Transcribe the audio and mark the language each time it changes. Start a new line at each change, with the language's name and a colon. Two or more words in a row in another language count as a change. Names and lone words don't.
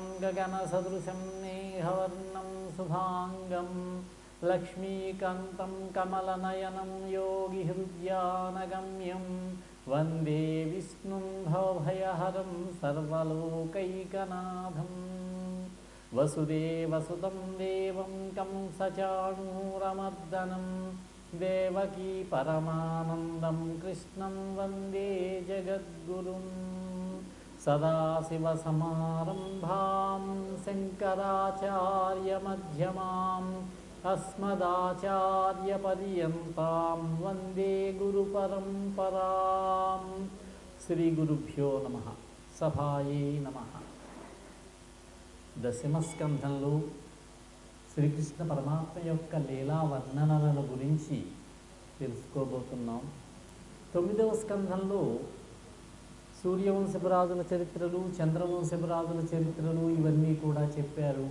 Sanskrit: गगनसदृशं मेघवर्णं शुभाङ्गं लक्ष्मीकान्तं कमलनयनं योगिहृद्यानगम्यं वन्दे विष्णुं भवभयहरं सर्वलोकैकनाथं वसुदेवसुतं देवं कंसचाणूरमर्दनं देवकी परमानन्दं कृष्णं वन्दे जगद्गुरुं सदाशिवसमारम्भां शङ्कराचार्यमध्यमाम् अस्मदाचार्यपर्यन्तां वन्दे गुरुपरम्परां శ్రీగురుభ్యో నమః సభాయే నమః.
Telugu: దశమస్కంధంలో శ్రీకృష్ణ పరమాత్మ యొక్క లీలా వర్ణనల గురించి తెలుసుకోబోతున్నాం. 9వ స్కంధంలో సూర్యవంశపురాజుల చరిత్రలు, చంద్రవంశపురాజుల చరిత్రలు ఇవన్నీ కూడా చెప్పారు.